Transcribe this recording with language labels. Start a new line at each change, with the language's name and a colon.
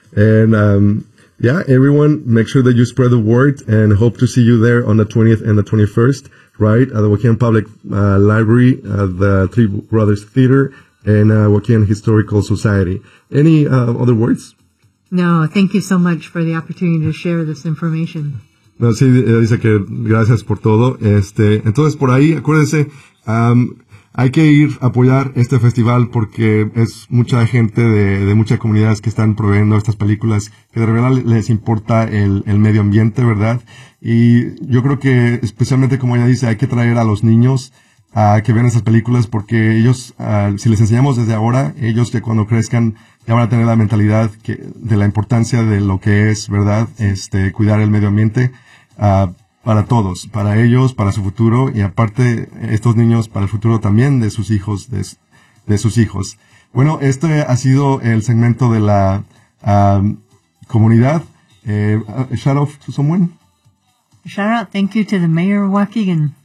English: And yeah, everyone, make sure that you spread the word and hope to see you there on the 20th and the 21st, right? At the Joaquin Public Library, at the Three Brothers Theater, and Joaquin Historical Society. Any other words? No, thank you so much for the opportunity to share this information.
Spanish: No, sí, dice que gracias por todo. Entonces, por ahí, acuérdense, hay que ir a apoyar este festival porque es mucha gente de muchas comunidades que están proveyendo estas películas que de verdad les importa el medio ambiente, ¿verdad? Y yo creo que especialmente como ella dice, hay que traer a los niños a que vean estas películas porque ellos, si les enseñamos desde ahora, ellos que cuando crezcan ya van a tener la mentalidad de la importancia de lo que es, ¿verdad? Cuidar el medio ambiente, para todos, para ellos, para su futuro, y aparte, estos niños, para el futuro también de sus hijos, de sus hijos. Bueno, este ha sido el segmento de la comunidad.
English: Shout out to someone. Shout out, thank you to the mayor of Waukegan.